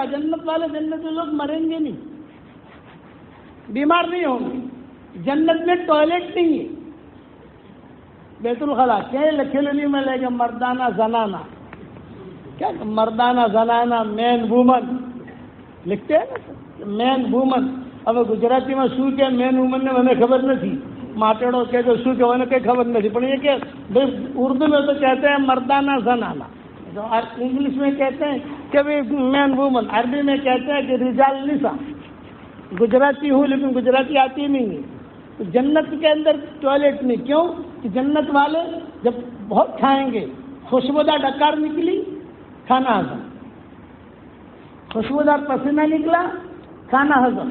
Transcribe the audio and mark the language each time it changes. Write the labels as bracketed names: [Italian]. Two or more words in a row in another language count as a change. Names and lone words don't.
[Urdu] جنت والے جنتی لوگ مریں گے نہیں، بیمار نہیں ہوں گے. جنت میں ٹوائلٹ نہیں ہے، بیت الخلا کھیلنے میں لے کے مردانہ زنانہ، کیا مردانہ زنانہ، [English] man woman [Urdu] لکھتے ہیں نا، [English] man woman. [Urdu] اب گجراتی میں [Gujarati] શું કે મેન વુમન ને મને ખબર નથી, માટેડો કે તો શું કહેવાય કઈ ખબર નથી, પણ [Urdu] ये کہ اردو میں تو کہتے ہیں مردانہ زنانہ، انگلش میں کہتے ہیں کہ [English] man woman, [Urdu] عربی میں کہتے ہیں کہ [Arabic] رجال نساء. [Urdu] گجراتی ہوں لیکن گجراتی آتی نہیں ہے. تو جنت کے اندر ٹوائلٹ نہیں. کیوں؟ کہ جنت والے جب بہت کھائیں گے، خوشبودار ڈکار نکلی، کھانا ہضم، خوشبودار پسینہ نکلا، کھانا ہضم.